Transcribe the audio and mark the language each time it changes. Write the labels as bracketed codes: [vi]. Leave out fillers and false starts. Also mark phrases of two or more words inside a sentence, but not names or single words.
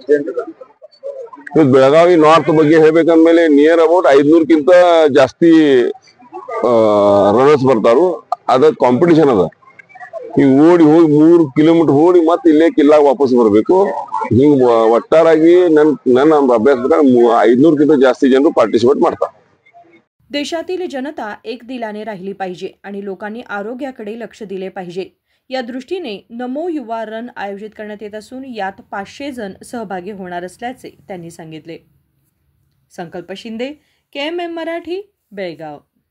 [kn] ಬೆಳಗಾವಿ ನಾರ್ತ್ ಬಗ್ಗೆ ಹೇಳ್ಬೇಕಂದ್ಮೇಲೆ [en] near about [kn] 500ಕ್ಕಿಂತ ಜಾಸ್ತಿ ರನ್ನರ್ಸ್ ಬರ್ತಾರು। ಅದ ಕಾಂಪಿಟಿಷನ್ ಅದ, ಹಿಂಗ್ ಓಡಿ ಹೋಗಿ 3 ಕಿಲೋಮೀಟರ್ ಓಡಿ ಮತ್ತೆ ಇಲ್ಲೇ ಕಿಲ್ಲಾಗ ವಾಪಸ್ ಬರಬೇಕು। ಹಿಂಗ್ ಒಟ್ಟಾರಾಗಿ ನನ್ನ ಅಭ್ಯಾಸ ಪ್ರಕಾರ 500ಕ್ಕಿಂತ ಜಾಸ್ತಿ ಜನರು ಪಾರ್ಟಿಸಿಪೇಟ್ ಮಾಡ್ತಾರೆ। [mr] देशातील जनता एक दिलाने राहिली पाहिजे आणि लोकांनी आरोग्याकडे लक्ष दिले पाहिजे। या दृष्टीने नमो युवा रन आयोजित करण्यात येत असून यात 500 जण सहभागी होणार असल्याचे त्यांनी सांगितले। संकल्प शिंदे, KMM मराठी, बेळगाव।